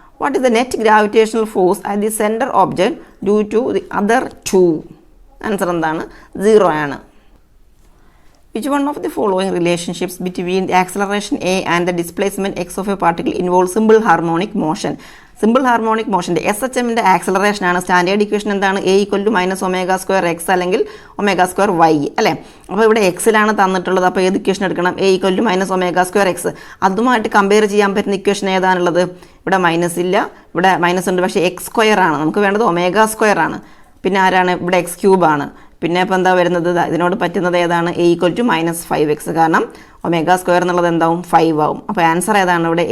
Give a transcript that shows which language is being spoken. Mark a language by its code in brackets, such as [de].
[en] What is the net gravitational force at the center object due to the other two? [ml] Answer എന്താണ്? 0 ആണ്. [en] Which one of the following relationships between the acceleration a and the displacement x of a particle involves simple harmonic motion? [ml] Simple harmonic മോഷൻ്റെ SHMൻ്റെ acceleration ആണ്. Standard equation എന്താണ്? a = -ω² x അല്ലെങ്കിൽ ω² y അല്ലേ? അപ്പോൾ ഇവിടെ എക്സിലാണ് തന്നിട്ടുള്ളത്. അപ്പോൾ ഏത് ഇക്വേഷൻ എടുക്കണം? a = -ω² x. അതുമായിട്ട് കമ്പയർ ചെയ്യാൻ പറ്റുന്ന ഇക്വേഷൻ ഏതാണുള്ളത്? ഇവിടെ മൈനസ് ഇല്ല, ഇവിടെ മൈനസ് ഉണ്ട്, പക്ഷേ x² ആണ്. നമുക്ക് വേണ്ടത് ω² ആണ്. പിന്നെ ആരാണ്? ഇവിടെ x³ ആണ്. പിന്നെ ഇപ്പോൾ എന്താ വരുന്നത്? ഇതിനോട് പറ്റുന്നത് ഏതാണ്? a = -5x. കാരണം ω² എന്നുള്ളത് എന്താവും? 5 ആവും. അപ്പോൾ ആൻസർ ഏതാണ് ഇവിടെ?